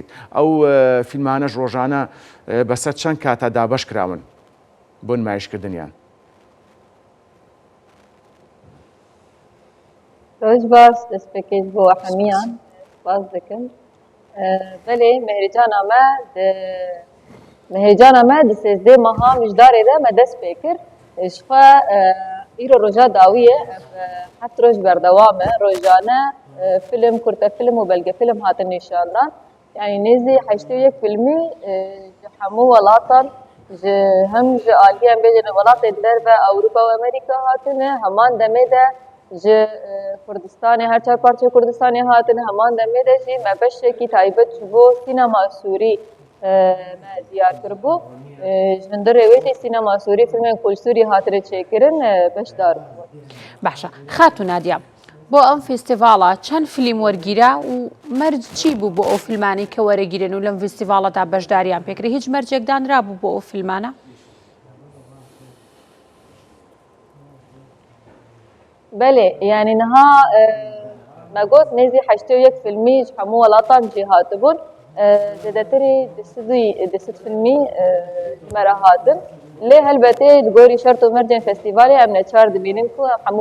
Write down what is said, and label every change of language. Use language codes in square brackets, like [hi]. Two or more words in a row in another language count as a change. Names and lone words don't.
[ckb] ئەو فیلمانەش ڕۆژانە بەسەر چەند کاتە دابەش کراون بۆ نمایشکردنیان. روز باش دەست پێکەیت بۆ هەمیان سپاس دەکەم. [ku] بەلێ مهرجانا me di sêzdê meha mijdarê de me dest pê kir ji xwe îro roja dawî ye heft roj berdewam e rojane film kurtefilm û belgefilm hatin nîşandan yanî nêzî heştê û yek filmî ji hemû welatan ji hem ji aliyên bêjin welatên derve Ewropa û Amerîka hatine heman demê de ji Kurdistanê her çar parçeyê Kurdistanê hatine heman demê de jî me beşekî taybet ji bo sînema Sûrî me diyar kiribû ji hundirê wê tê sînema Sûrî filmên Kulsûrî hatine çêkirin beşdar bû. [ckb] باشە خات و نادیا بۆ ئەم فستیڤاڵە چەند فیلم وەرگیرا و مەرج چی بوو بۆ ئەو فیلمانی کە وەرەگیرن و لەم فستیڤاڵەدا بەشداریان پێکرێ هیچ مەرجێکدانرا بوو بۆ ئەو فیلمانە؟ [ku] بله yani niha me got nêzî heştê û yek filmî ji hemû welatan jî hatibûn zêdetirî di sed filmî ji me re hatin lê helbetê li gorî şert û mercên festîvalê em neçar dibînin ku hemû